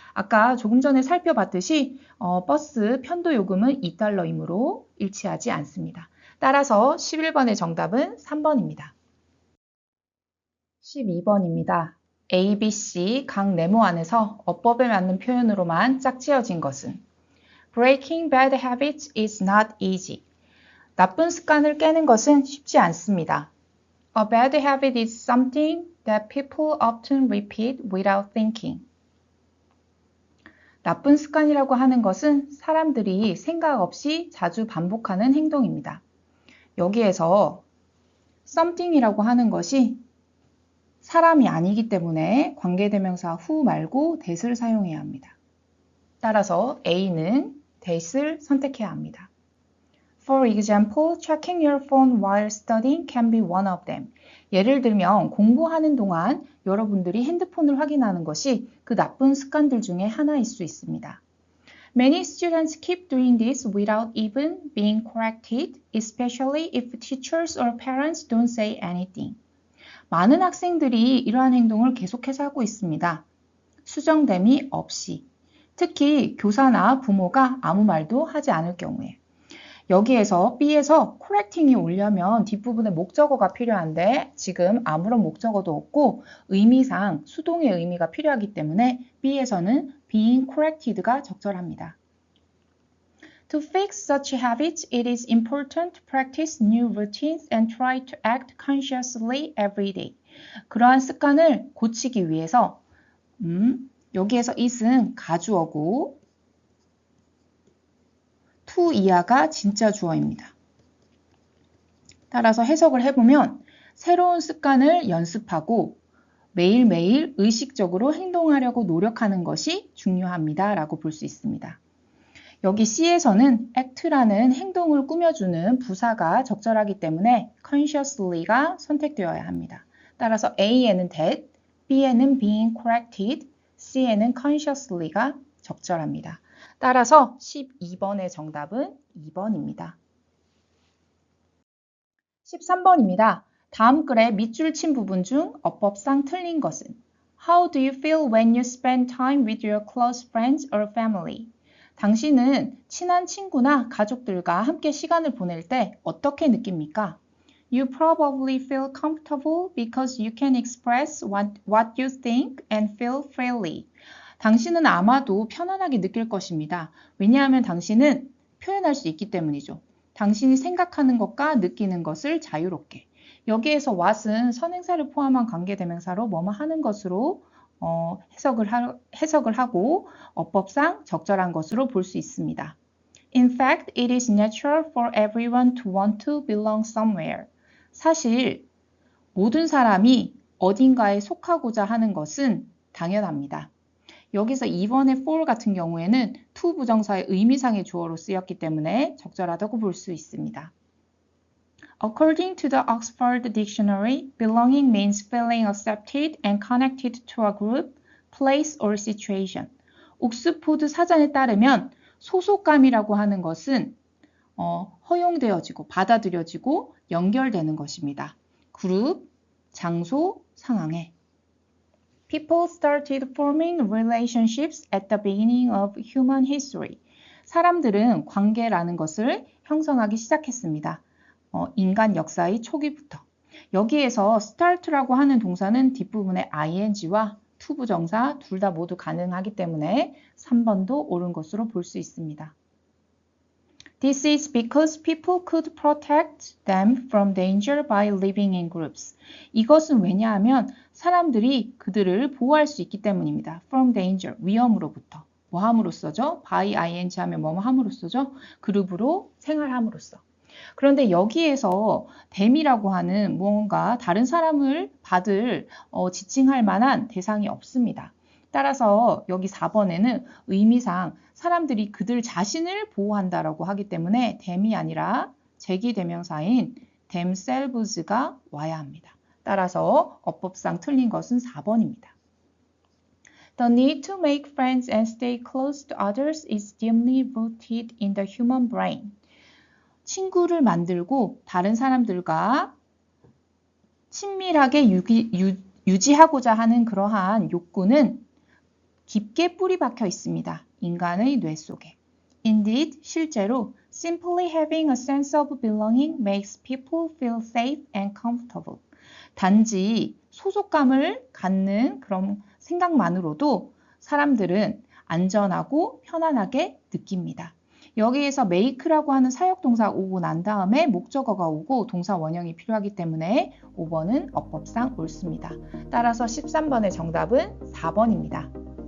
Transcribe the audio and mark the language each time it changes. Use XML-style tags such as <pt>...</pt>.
<ko>아까 조금 전에 살펴봤듯이 버스 편도 요금은 $2이므로 일치하지 않습니다. 따라서 11번의 정답은 3번입니다. 12번입니다. A, B, C 각 네모 안에서 어법에 맞는 표현으로만 짝지어진 것은</ko> <en>Breaking bad habits is not easy.</en> <ko>나쁜 습관을 깨는 것은 쉽지 않습니다.</ko> <en>A bad habit is something that people often repeat without thinking.</en> <ko>나쁜 습관이라고 하는 것은 사람들이 생각 없이 자주 반복하는 행동입니다. 여기에서 something이라고 하는 것이 사람이 아니기 때문에 관계대명사 who 말고 that을 사용해야 합니다. 따라서 A는 that을 선택해야 합니다.</ko> <en>For example, checking your phone while studying can be one of them.</en> <ko>예를 들면 공부하는 동안 여러분들이 핸드폰을 확인하는 것이 그 나쁜 습관들 중에 하나일 수 있습니다.</ko> <en>Many students keep doing this without even being corrected, especially if teachers or parents don't say anything.</en> <ko>많은 학생들이 이러한 행동을 계속해서 하고 있습니다. 수정됨이 없이. 특히 교사나 부모가 아무 말도 하지 않을 경우에. 여기에서 B에서 correcting이 오려면 뒷부분에 목적어가 필요한데 지금 아무런 목적어도 없고 의미상 수동의 의미가 필요하기 때문에 B에서는 being corrected가 적절합니다.</ko> <en>To fix such habits, it is important to practice new routines and try to act consciously every day.</en> <ko>그러한 습관을 고치기 위해서 여기에서 it은 가주어고 to 이하가 진짜 주어입니다. 따라서 해석을 해보면 새로운 습관을 연습하고 매일매일 의식적으로 행동하려고 노력하는 것이 중요합니다. 라고 볼 수 있습니다. 여기 C에서는 act라는 행동을 꾸며주는 부사가 적절하기 때문에 consciously가 선택되어야 합니다. 따라서 A에는 that, B에는 being corrected, C에는 consciously가 적절합니다. 따라서 12번의 정답은 2번입니다. 13번입니다. 다음 글의 밑줄 친 부분 중 어법상 틀린 것은</ko> <en>How do you feel when you spend time with your close friends or family?</en> <ko>당신은 친한 친구나 가족들과 함께 시간을 보낼 때 어떻게 느낍니까?</ko> <en>You probably feel comfortable because you can express what you think and feel freely.</en> <ko>당신은 아마도 편안하게 느낄 것입니다. 왜냐하면 당신은 표현할 수 있기 때문이죠. 당신이 생각하는 것과 느끼는 것을 자유롭게. 여기에서 what은 선행사를 포함한 관계대명사로 뭐뭐 하는 것으로 해석을 하고 어법상 적절한 것으로 볼 수 있습니다.</ko> <en>In fact, it is natural for everyone to want to belong somewhere.</en> <ko>사실 모든 사람이 어딘가에 속하고자 하는 것은 당연합니다. 여기서 2번의 for 같은 경우에는 to 부정사의 의미상의 주어로 쓰였기 때문에 적절하다고 볼 수 있습니다.</ko> <en>According to the Oxford Dictionary, belonging means feeling accepted and connected to a group, place or situation.</en> <ko>옥스포드 사전에 따르면 소속감이라고 하는 것은 허용되어지고 받아들여지고 연결되는 것입니다. 그룹, 장소, 상황에.</ko> <en>People started forming relationships at the beginning of human history.</en> <ko>사람들은 관계라는 것을 형성하기 시작했습니다. 인간 역사의 초기부터. 여기에서 start라고 하는 동사는 뒷부분에 ing와 to 부정사 둘 다 모두 가능하기 때문에 3번도 옳은 것으로 볼 수 있습니다.</ko> <en>This is because people could protect them from danger by living in groups.</en> <ko>이것은 왜냐하면 사람들이 그들을 보호할 수 있기 때문입니다.</ko> <en>From danger,</en> <ko>위험으로부터. 뭐 함으로써죠? by ing 하면 뭐뭐 함으로써죠? 그룹으로 생활함으로써. 그런데 여기에서 them이라고 하는 무언가 다른 사람을 지칭할 만한 대상이 없습니다. 따라서 여기 4번에는 의미상 사람들이 그들 자신을 보호한다라고 하기 때문에 them이 아니라 제기대명사인 themselves가 와야 합니다. 따라서 어법상 틀린 것은 4번입니다.</ko> <en>The need to make friends and stay close to others is deeply rooted in the human brain.</en> <ko>친구를 만들고 다른 사람들과 친밀하게 유지하고자 하는 그러한 욕구는 깊게 뿌리 박혀 있습니다. 인간의 뇌 속에.</ko> <en>Indeed,</en> <ko>실제로</ko> <en>simply having a sense of belonging makes people feel safe and comfortable.</en> <ko>단지 소속감을 갖는 그런 생각만으로도 사람들은 안전하고 편안하게 느낍니다. 여기에서 make라고 하는 사역동사 오고 난 다음에 목적어가 오고 동사 원형이 필요하기 때문에 5번은 어법상 옳습니다. 따라서 13번의 정답은 4번입니다.</ko>